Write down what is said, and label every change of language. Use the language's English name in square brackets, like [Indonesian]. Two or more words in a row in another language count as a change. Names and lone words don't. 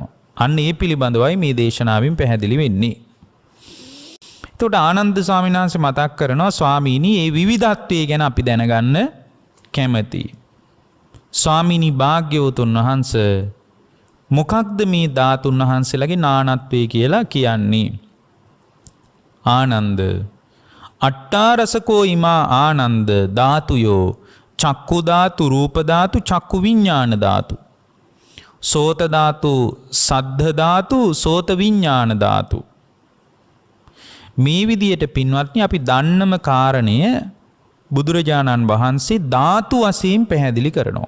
[Sinhala] අන්න ඒ පිළිබඳවයි මේ දේශනාවෙන් පැහැදිලි වෙන්නේ. එතකොට ආනන්ද ස්වාමීන් වහන්සේ මතක් කරනවා, ස්වාමීනි මේ විවිධත්වය ගැන අපි දැනගන්න කැමැතියි. ස්වාමීනි භාග්‍යවතුන් වහන්සේ, මොකක්ද මේ ධාතුන් වහන්සේලාගේ නානත්වය කියලා කියන්නේ? [Pali] ආනන්ද, අට්ඨාරසකෝ ඉමා ආනන්ද ධාතුයෝ චක්කු ධාතු, රූප ධාතු, චක්කු විඥාන ධාතු, සෝත ධාතු, සද්ධ ධාතු, සෝත විඥාන ධාතු. [Sinhala] මේ විදියට පින්වත්නි අපි දන්නම කාරණය බුදුරජාණන් වහන්සේ ධාතු වශයෙන් පැහැදිලි කරනවා.